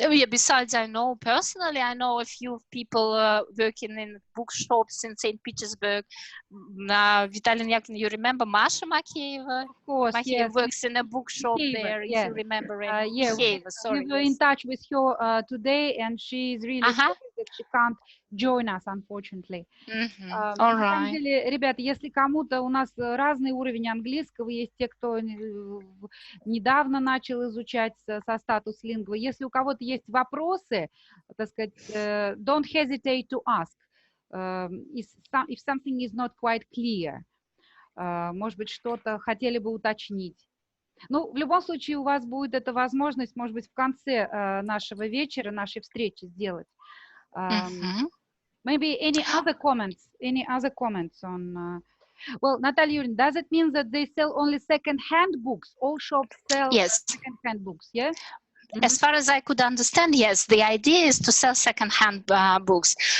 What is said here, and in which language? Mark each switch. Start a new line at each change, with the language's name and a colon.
English: Besides, I know personally, I know a few people working in bookshops in St. Petersburg. Vitalian Yakin, you remember Masha Makeeva? Of course, Makeeva works in a bookshop there, if you remember. We were in touch with her today, and she is really sorry that she can't join us, unfortunately.
Russian: На самом деле, ребята, если кому-то, у нас разный уровень английского, есть те, кто недавно начал изучать со Status Lingua. Если у кого-то есть вопросы, так сказать,
English: don't hesitate to ask if something is not quite clear.
Russian: Может быть, что-то хотели бы уточнить. Ну, в любом случае, у вас будет эта возможность, может быть, в конце нашего вечера, нашей встречи сделать.
English: Maybe any other comments? Any other comments on? Well, Natalia, does it mean that they sell only second-hand books? All shops sell second-hand books, yeah? As far as I could understand, yes, the idea is to sell second-hand books.